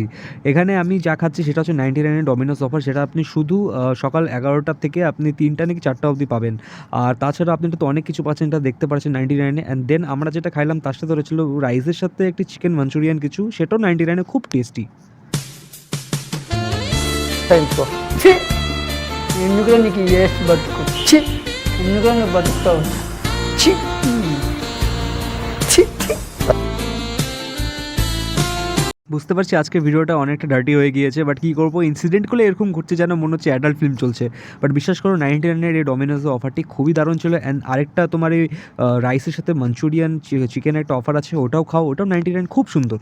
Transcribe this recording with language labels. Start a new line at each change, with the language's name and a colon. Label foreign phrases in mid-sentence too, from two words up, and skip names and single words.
Bangla: এখানে আমি যা খাচ্ছি সেটা হচ্ছে 99 ডমিনোস অফার, সেটা আপনি শুধু সকাল 11টা থেকে আপনি 3টা নাকি 4টা অবধি পাবেন। আর তাছাড়া আপনি তো অনেক কিছু পাচ্ছেন, এটা দেখতে পাচ্ছেন 99
English: and then
Bangla: আমরা যেটা খাইলাম তার সাথে রয়েছিল রাইসের সাথে একটি
English: chicken manchurian
Bangla: কিছু, সেটাও 99 খুব টেস্টি।
Telugu: టైంకో ఎందుకు నీకు వేస్ట్ బతుకు చి ఎందుకు నువ్వు బతుకుతావు చి చి చి
Bangla: বুঝতে পারছি আজকে ভিডিওটা অনেকটা ডার্টি হয়ে গিয়েছে, বাট কী করবো, ইনসিডেন্টগুলো এরকম ঘটছে যেন মনে হচ্ছে
English: adult film
Bangla: চলছে। বাট বিশ্বাস করো 99 এই ডমিনোজের অফারটি খুবই দারুণ ছিল। অ্যান্ড আরেকটা তোমার এই রাইসের সাথে
English: manchurian chicken
Bangla: একটা অফার আছে, ওটাও খাও, ওটাও 99 খুব সুন্দর।